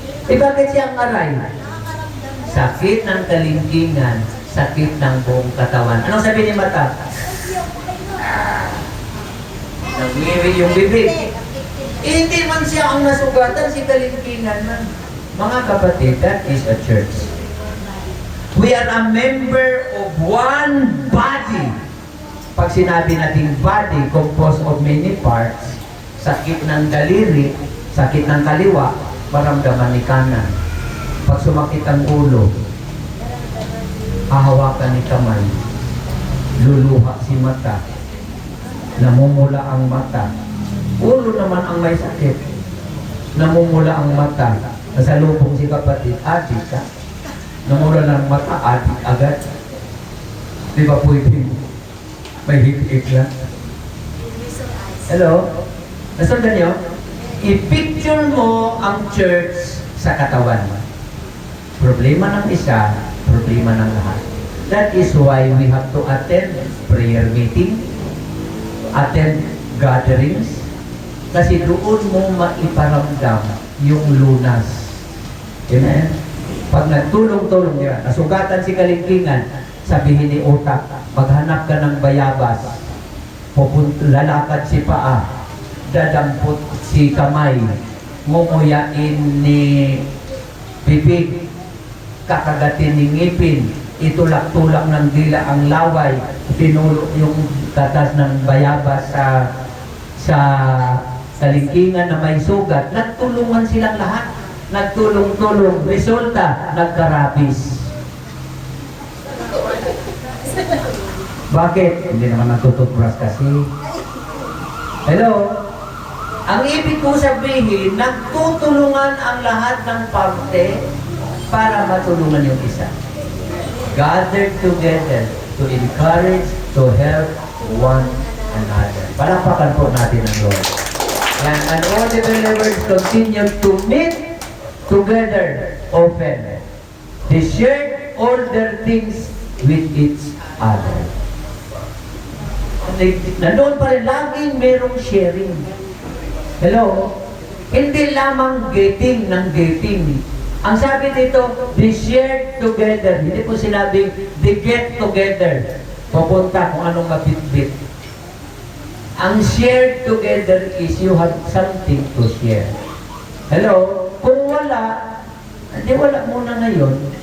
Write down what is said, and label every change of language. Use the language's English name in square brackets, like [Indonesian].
[Filipino] Bakit siya ang aray? Sakit ng kalingkingan, sakit ng buong katawan. Anong sabi ni Mata? Nagwiwi yung bibig. Hindi man siya ang nasugatan, si kalingkingan man. Mga kapatid, [English] that is a church. We are a member of one body. [Filipino] Pag sinabi natin body, [English] composed of many parts, [Filipino] sakit ng daliri, sakit ng kaliwa, maramdaman ni kanan. Pag sumakit ang ulo, hahawakan ni kamay, luluha si mata, namumula ang mata. Ulo naman ang may sakit. Namumula ang mata. Nasalubong si kapatid, adik ka. Namura ng mata, adik agad. Di ba pwede may hik-hik lang? Hello? Nasundan nyo? I-picture mo ang church sa katawan mo. Problema ng isa, problema ng lahat. [English] That is why we have to attend prayer meeting, attend gatherings, [Filipino] kasi doon mo maiparamdam yung lunas. Amen? Pag nagtulong-tulong niya, nasugatan si kalingkingan, sabihin ni utak, maghanap ka ng bayabas, lalakad si paa, dadampot si kamay, ngunguyain ni bibig, kakagatin ni ngipin, itulak-tulak ng dila ang laway, pinulo yung katas ng bayabas sa kalingkingan na may sugat. Nagtulungan silang lahat. Nagtulong-tulong. Resulta, nagkarabis. Bakit? Hindi naman nagtututbrush kasi. Hello? Ang ibig ko sabihin, nagtutulungan ang lahat ng parte para matulungan yung isa. [English] Gathered together to encourage, to help one another. [Filipino] Palakpakan po natin ang Lord. [English] And all the believers continue to meet together often. They shared all their things with each other. [Filipino] Nandoon pa rin, laging merong sharing. Hello? Hindi lamang getting ng getting. Ang sabi dito, [English] they shared together. [Filipino] Hindi po sinabing, [English] they get together. [Filipino] Pupunta kung anong mabitbit. [English] Ang shared together is you have something to share. Hello? [Filipino] Kung wala, hindi wala muna ngayon.